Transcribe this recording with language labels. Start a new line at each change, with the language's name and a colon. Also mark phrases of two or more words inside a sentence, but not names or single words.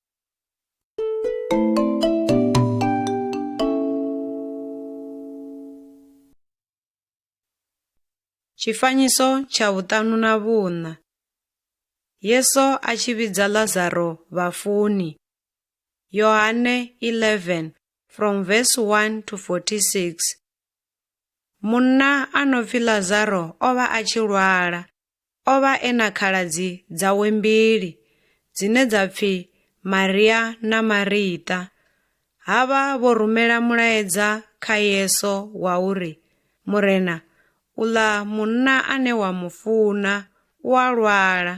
Venda: Chifanyiso cha vhuṱanu na vhuṋa. Yesu a tshi vhidza Lazaro vhafuni.
English: Yohane 11 from verse 1 to 46.
Venda: Munna a no pfi Lazaro o vha a tshi lwala. O vha e na khaladzi dzawe mbili, dzine dza pfi Maria na Marita. Havha vho rumela mulaedza kha Yesu wa uri, Murena, uḽa munna ane wa mufuna u a lwala.